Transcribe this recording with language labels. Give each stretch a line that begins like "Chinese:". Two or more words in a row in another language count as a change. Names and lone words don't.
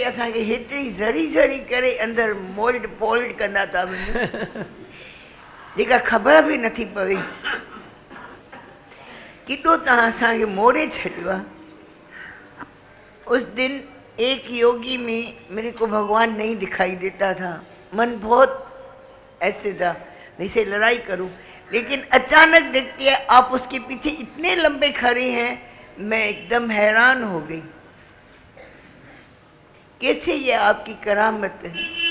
Sindhi: असांखे हेतिरी ज़री ज़री करे अंदरि मोल्ड पोल्ड कंदा था वञूं, जेका ख़बर बि नथी पवे केॾो तव्हां असांखे मोड़े छॾियो आहे।
Hindi: उस दिन एक योगी में मेरे को भगवान नहीं दिखाई देता था, मन बहुत ऐसे था जैसे लड़ाई करूं, लेकिन अचानक देखती है आप उसके पीछे इतने लंबे खड़े हैं, मैं एकदम हैरान हो गई कैसे ये आपकी करामत है।